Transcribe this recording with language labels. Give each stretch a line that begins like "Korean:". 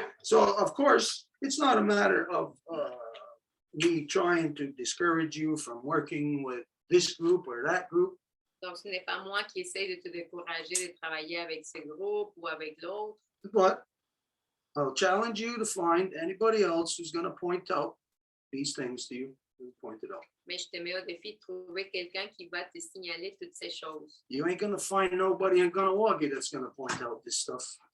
English: So, of course, it's not a matter of me trying to discourage you from working with this group or that group.
French: Donc, ce n'est pas moi qui essaie de te décourager de travailler avec ce groupe ou avec l'autre.
English: But I'll challenge you to find anybody else who's going to point out these things to you. Point it out.
French: Mais je te mets au défi de trouver quelqu'un qui va te signaler toutes ces choses.
English: You ain't going to find nobody in Ganawagi that's going to point out this stuff.